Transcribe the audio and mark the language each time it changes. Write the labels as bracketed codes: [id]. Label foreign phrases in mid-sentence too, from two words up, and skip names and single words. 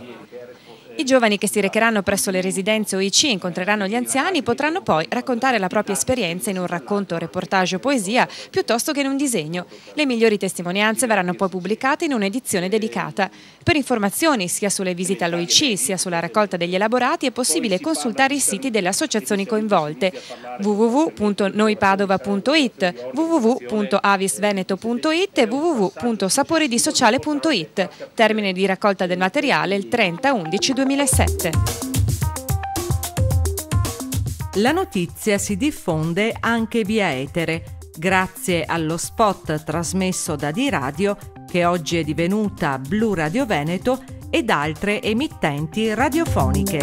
[it] I giovani che si recheranno presso le residenze OIC e incontreranno gli anziani potranno poi raccontare la propria esperienza in un racconto, reportage o poesia piuttosto che in un disegno. Le migliori testimonianze verranno poi pubblicate in un'edizione dedicata. Per informazioni sia sulle visite all'OIC sia sulla raccolta degli elaborati è possibile consultare i siti delle associazioni coinvolte: www.noipadova.it, www.avisveneto.it e www.saporidisociale.it. Termine di raccolta del materiale il 30/11/2007. La notizia si diffonde anche via etere, grazie allo spot trasmesso da D-Radio, che oggi è divenuta Blu Radio Veneto, ed altre emittenti radiofoniche.